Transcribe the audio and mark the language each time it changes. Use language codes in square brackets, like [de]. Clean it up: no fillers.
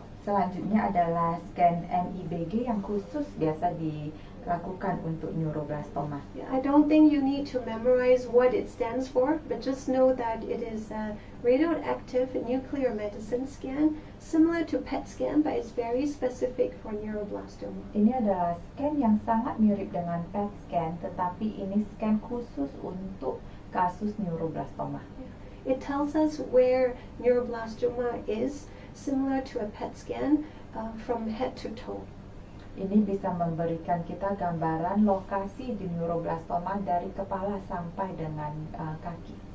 [id] Selanjutnya adalah scan MIBG yang khusus biasa lakukan untuk neuroblastoma. [en] Yeah, I don't think you need to memorize what it stands for, but just know that it is a radioactive nuclear medicine scan, similar to PET scan, but it's very specific for neuroblastoma. [id] Ini adalah scan yang sangat mirip dengan PET scan, tetapi ini scan khusus untuk kasus neuroblastoma. [en] It tells us where neuroblastoma is, similar to a PET scan, from head to toe. [id] Ini bisa memberikan kita gambaran lokasi di neuroblastoma dari kepala sampai dengan kaki.